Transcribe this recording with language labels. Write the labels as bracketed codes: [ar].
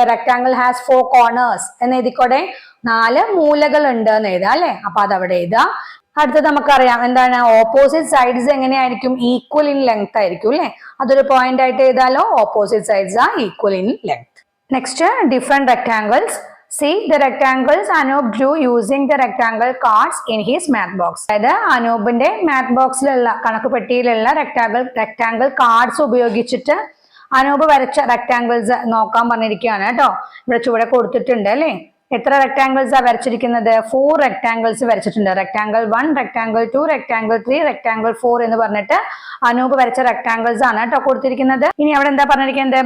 [en] rectangle has 4 corners [ml] എന്ന് എഴുതിക്കോടെ. 4 മൂലകൾ ഉണ്ട് എന്ന് എഴുതാം അല്ലെ. അപ്പൊ അതവിടെ എഴുതാം. അടുത്തത് നമുക്കറിയാം എന്താണ്, ഓപ്പോസിറ്റ് സൈഡ്സ് എങ്ങനെയായിരിക്കും, [en] equal in length [ml] ആയിരിക്കും അല്ലെ. അതൊരു പോയിന്റ് ആയിട്ട് എഴുതാലോ, [en] Opposite sides are equal in length. Next, different rectangles. See the rectangles Anup drew using the rectangle cards in his math box. [ml] അതായത് അനൂപിന്റെ മാത്ത് ബോക്സിലുള്ള കണക്ക് പെട്ടിയിലുള്ള റെക്ടാംഗിൾ കാർഡ്സ് ഉപയോഗിച്ചിട്ട് അനൂപ് വരച്ച rectangles നോക്കാൻ പറഞ്ഞിരിക്കുകയാണ് കേട്ടോ. ഇവിടെ ചുവടെ കൊടുത്തിട്ടുണ്ട് അല്ലെ. എത്ര റെക്ടാംഗിൾസ് ആ വരച്ചിരിക്കുന്നത്? 4 റെക്ടാംഗിൾസ് വരച്ചിട്ടുണ്ട്. റെക്ടാംഗിൾ 1, റെക്ടാംഗിൾ 2, റെക്ടാംഗിൾ 3, റെക്ടാംഗിൾ 4 എന്ന് പറഞ്ഞിട്ട് അനൂപ് വരച്ച റെക്ടാംഗിൾസ് ആണ് കേട്ടോ കൊടുത്തിരിക്കുന്നത്. ഇനി അവിടെ എന്താ പറഞ്ഞിരിക്കുന്നത്?